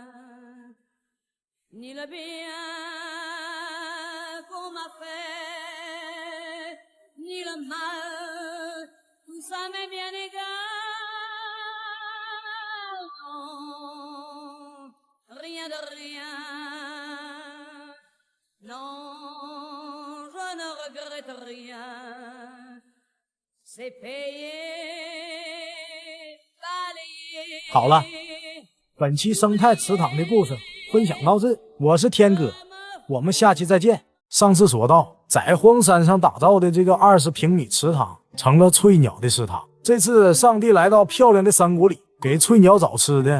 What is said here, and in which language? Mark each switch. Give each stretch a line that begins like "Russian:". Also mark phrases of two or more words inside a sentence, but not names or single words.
French: Ni le bien qu'on m'a fait, ni le mal, tout ça m'est bien égal. Non, rien de rien. Non.Je ne regrette rien, c'est payé, balayé。
Chinese: 好了，本期生态池塘的故事分享到这，我是天哥，我们下期再见。上次说到，在荒山上打造的这个20平米池塘成了翠鸟的食堂。这次上帝来到漂亮的山谷里，给翠鸟找吃的。